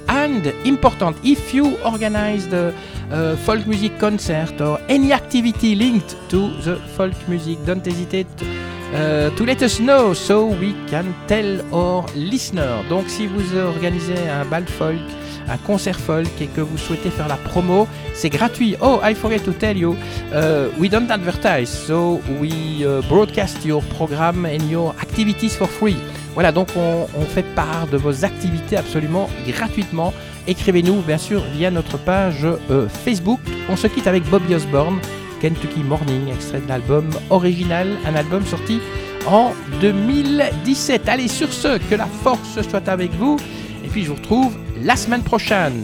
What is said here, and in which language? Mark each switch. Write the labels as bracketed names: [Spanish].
[English] And, important, if you organize the folk music concert or any activity linked to the folk music, don't hesitate to let us know so we can tell our listeners. [French] Donc si vous organisez un bal folk, un concert folk et que vous souhaitez faire la promo, c'est gratuit. [English] Oh, I forget to tell you, we don't advertise, so we broadcast your program and your activities for free. [French] Voilà, donc on fait part de vos activités absolument gratuitement. Écrivez-nous bien sûr via notre page Facebook. On se quitte avec Bobby Osborne, Kentucky Morning, extrait de l'album original, un album sorti en 2017. Allez, sur ce, que la force soit avec vous, et puis je vous retrouve la semaine prochaine.